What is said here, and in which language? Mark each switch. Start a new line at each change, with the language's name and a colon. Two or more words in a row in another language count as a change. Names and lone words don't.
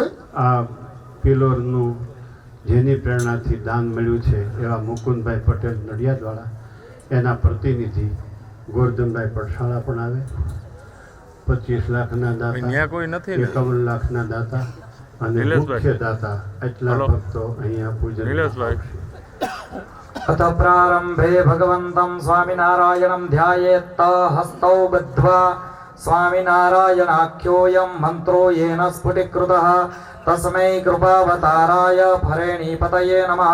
Gujarati: આ પિલોરનું જેની પ્રેરણાથી દાન મળ્યું છે એવા મુકુંદભાઈ પટેલ નડિયાદવાળા, એના પ્રતિનિધિ ગોરધનભાઈ પડશાળા પણ આવે. 25 લાખના દાતા, 51 લાખના દાતા અને મુખ્ય દાતા એટલા ભક્તો અહીંયા પૂજન.
Sanskrit: अथ प्रारंभे भगवन्तं स्वामिनारायणं ध्यायेत् हस्तौ बद्ध्वा स्वामिनारायणाख्योऽयं मन्त्रो येन स्फुटीकृतः तस्मै कृपावताराय फरेणीपतये नमः.